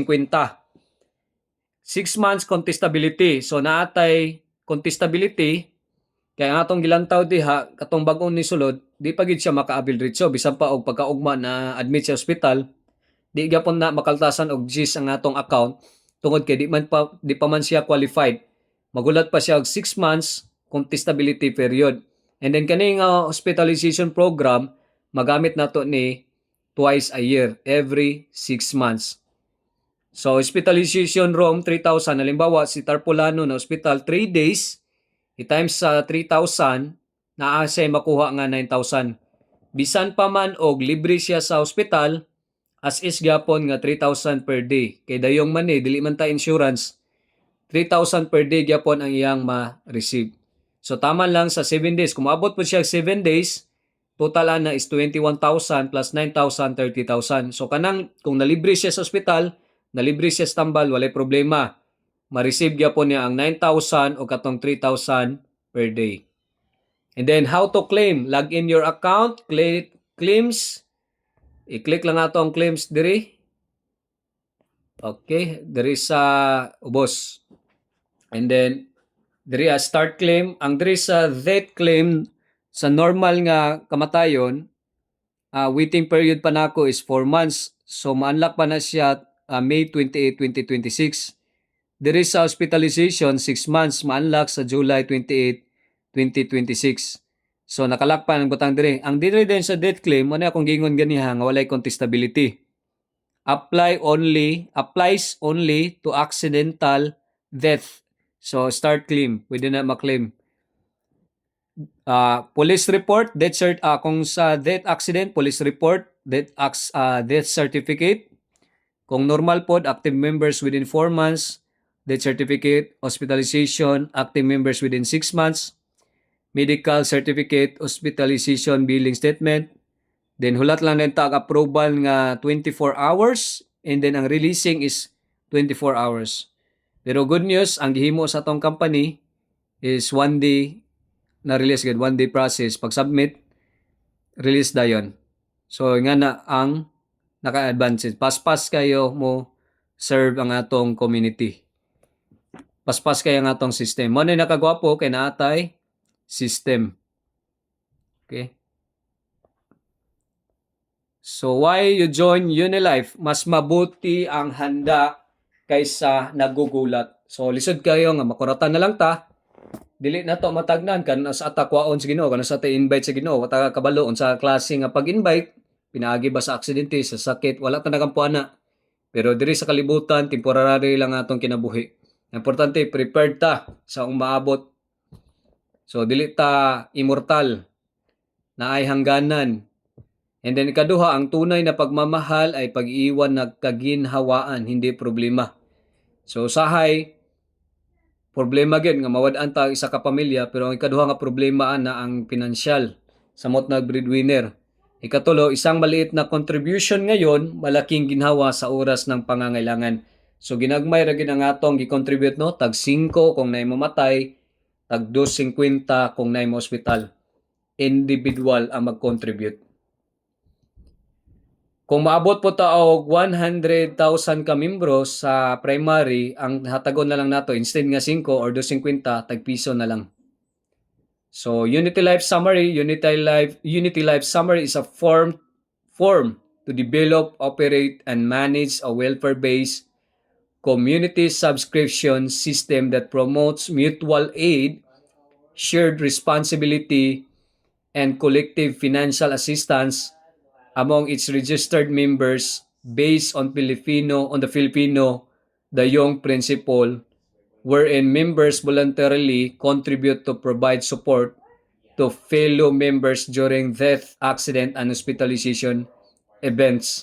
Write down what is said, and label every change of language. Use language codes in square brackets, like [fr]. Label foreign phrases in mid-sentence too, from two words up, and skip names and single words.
[en] 6 months contestability. [ceb] So naatay contestability, kaya nga atong gilantaw diha, katong bagong nisulod, di pa gid siya makaabil diretso, bisan pa og pagkaugma na admit sa ospital, di gyapon na makaltasan og GIS ang atong account, tungod kay di pa man siya qualified. Magulat pa siya og [en] 6 months contestability period. And then [ceb] kani nga [en] hospitalization program, [ceb] magamit nato ni [en] twice a year, every 6 months. So, hospitalization room, 3,000. [ceb] Halimbawa, si Tarpulano na hospital, 3 days, i-times sa 3,000, naa siya makuha nga 9,000. Bisan pa man og libre siya sa hospital, [en] as is [ceb] gyapon nga 3,000 [en] per day. [ceb] Kay dayong man dili man ta insurance, 3,000 [en] per day [ceb] gyapon ang iyang ma-receive. So, tama lang sa 7 days. Kung maabot po siya 7 days, total na is 21,000 plus 9,000, 30,000. So, kung nalibre siya sa hospital, nalibre siya sa tambal, walay problema. Ma-receive gyapon niya ang 9,000 o katong 3,000 [en] per day. And then, how to claim? Log in your account, click claims. [ceb] I-click lang ato ang claims diri. Okay, diri sa ubos. [en] And then, [ceb] diri [en] start claim. [ceb] Ang diri sa [en] death claim, [ceb] sa normal nga kamatayon, [en] waiting period [ceb] pa nako is 4 months. So, ma-unlock pa na siya May 28, 2026. Diri sa hospitalization, 6 months, ma-unlock sa July 28, 2026. So, nakalak pa ng butang diri. Ang diri din sa [en] death claim, [ceb] ano akong gingon ganiha nga walay contestability. [en] Applies only to accidental death. So, start claim. [ceb] Pwede na maklaim. [en] Police report, [ceb] kung sa [en] death accident, police report, death certificate. [ceb] Kung normal pod, [en] active members within 4 months, death certificate, hospitalization, active members within 6 months, medical certificate, hospitalization billing statement, then [ceb] hulat lang din tag [en] approval nga 24 hours, and then ang releasing is 24 hours. [ceb] Pero [en] good news, [ceb] ang gihimo sa atong company is 1 day na release gid, [en] 1 day process. [ceb] Pag submit, release dayon. So nga na ang naka-advances. Paspas kayo mo serve ang atong community. Paspas kayo ang atong system. Mo na nakagwapo kay naatay system. [en] Okay? So why you join Unilife? [tl] Mas mabuti ang handa kaysa nagugulat. [ceb] So lisod kayo nga makuratan na lang ta. Dili na to matagnan kan sa atakwaon sa Ginoo, kan sa invite sa Ginoo, wata kabalo sa klase nga pag-invite. Pinaagi ba sa aksidente, sa sakit, wala ta nagampuana. Pero diri sa kalibutan, temporary lang atong kinabuhi. Importante, prepared ta sa umaabot. So, dili ta immortal, [tl] na ay hangganan. [en] And then, [tl] ikaduha, ang tunay na pagmamahal ay pag-iwan na kaginhawaan, hindi problema. [ceb] So, usahay, problema gid nga mawad-an ta isa ka pamilya, pero ang ikaduha nga problema na ang pinansyal, samot na breadwinner. [tl] Ikatulo, isang maliit na contribution ngayon, malaking ginhawa sa oras ng pangangailangan. [ceb] So ginagmay ra gid ang atong gi-contribute no, tag 5 kung naay mamatay, tag 2.50 kung naay hospital. Individual ang mag-contribute. Kung maabot po ta og 100,000 ka membro sa primary, ang hatagon na lang nato instead nga 5 or 2.50, tag piso na lang. [en] So, Unity Life Summary is a form to develop, operate, and manage a welfare-based community subscription system that promotes mutual aid, shared responsibility, and collective financial assistance among its registered members based on the Filipino Dayong Principle, wherein members voluntarily contribute to provide support to fellow members during death, accident, and hospitalization events.